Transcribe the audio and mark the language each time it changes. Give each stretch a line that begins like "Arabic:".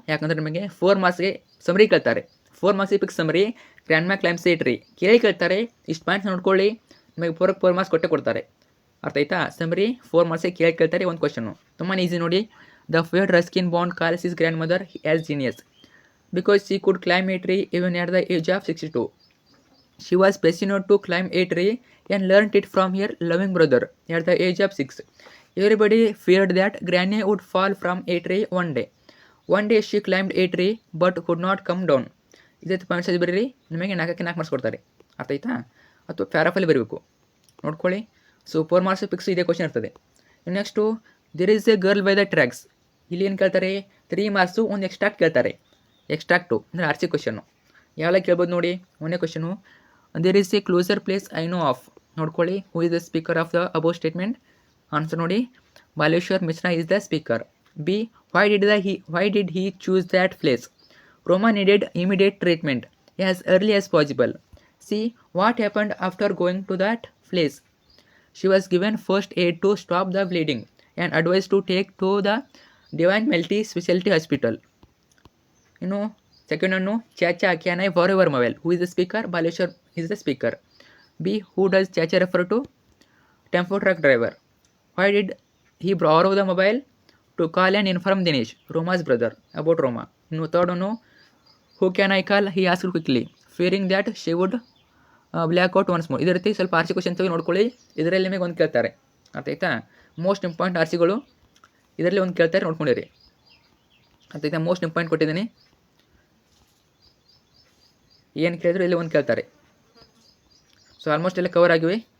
Kannada: ಯಾಕಂದರೆ ನಿಮಗೆ 4 ಮಾರ್ಕ್ಸ್ಗೆ ಸಮರಿ ಕೇಳ್ತಾರೆ. 4 ಮಾರ್ಕ್ಸಿಗೆ ಫಿಕ್ಸ್ ಸಮರಿ ಗ್ರ್ಯಾಂಡ್ಮಾ ಕ್ಲಾಮ್ಸೇಟ್ರಿ ಕೇಳ್ತಾರೆ. ಇಷ್ಟು ಪಾಯಿಂಟ್ಸ್ ನೋಡ್ಕೊಳ್ಳಿ, ನಿಮಗೆ 4 ಮಾರ್ಕ್ಸ್ ಕೊಡ್ತಾರೆ. ಅರ್ಥ ಆಯ್ತಾ? ಸಮರಿ 4 ಮಾರ್ಕ್ಸಿಗೆ ಕೇಳ್ತಾರೆ ಒಂದು ಕ್ವಶನ್ನು. ತುಂಬಾ ಈಸಿ ನೋಡಿ.
English: The fared Ruskin Bond calls his grandmother as genius because she could climb a tree even at the age of 62. She was passionate to climb a tree and learnt it from her loving brother at the age of 6. Everybody feared that Granny would fall from a tree one day. One day she climbed a tree but could not come down.
Kannada: ಇದಕ್ಕೆ points ಬರೀರಿ. ನಿಮಗೆ 4 marks ಕೊಡ್ತಾರೆ. ಅರ್ಥ ಆಯ್ತಾ? ಅಥವಾ ಪ್ಯಾರಾಫಲ್ಲಿ ಬರೀಬೇಕು. ನೋಡ್ಕೊಳ್ಳಿ. So 4 marks fix ಇದೇ ಕ್ವಶನ್ ಇರ್ತದೆ. Next there is A girl by the tracks. ಇಲ್ಲಿ ಏನು ಕೇಳ್ತಾರೆ? 3 ಮಾರ್ಕ್ಸು ಒಂದು ಎಕ್ಸ್ಟ್ರಾಕ್ಟ್ ಕೇಳ್ತಾರೆ. ಎಕ್ಸ್ಟ್ರಾಕ್ಟು ಅಂದರೆ RC ಕ್ವಶನ್ನು. ಯಾವಾಗ ಕೇಳ್ಬೋದು ನೋಡಿ. ಒಂದೇ question,
English: There is a closer place I know of.
Kannada: ನೋಡ್ಕೊಳ್ಳಿ.
English: Who is the speaker of the above statement. Answer ನೋಡಿ, Baleshwar Mishra is the speaker. B. Why did he choose that place? Roma needed immediate treatment as early as possible. C. What happened after going to that place? She was given first aid to stop the bleeding and advised to take to the Divine Melty Specialty Hospital. Second one, Chacha, can I borrow your mobile? Who is the speaker? Baleshwar is the speaker. B. Who does Chacha refer to? Tempo truck driver. Why did he borrow the mobile? To call and inform Dinesh, Roma's brother, about Roma. Third one, who can I call? He asked quickly, fearing that she would black out once more.
Kannada: ಇದೇ ರೀತಿ ಸ್ವಲ್ಪ R C questions ನೋಡ್ಕೊಳ್ಳಿ. ಇದರಲ್ಲಿ ನಿಮಗೆ ಒಂದು ಕೇಳ್ತಾರೆ, ಅರ್ಥ ಆಯ್ತಾ? ಮೋಸ್ಟ್ ಇಂಪಾರ್ಟೆಂಟ್ ಆರ್ ಸಿಗಳು ಇದರಲ್ಲಿ ಒಂದು ಕೇಳ್ತಾರೆ, ನೋಡ್ಕೊಂಡಿರಿ. ಅರ್ಥ ಆಯ್ತಾ? ಮೋಸ್ಟ್ ಇಂಪಾರ್ಟೆಂಟ್ ಕೊಟ್ಟಿದ್ದೀನಿ, ಏನು ಕೇಳಿದ್ರು ಇಲ್ಲಿ ಒಂದು ಕೇಳ್ತಾರೆ. ಸೊ ಆಲ್ಮೋಸ್ಟ್ ಎಲ್ಲ ಕವರ್ ಆಗಿವೆ.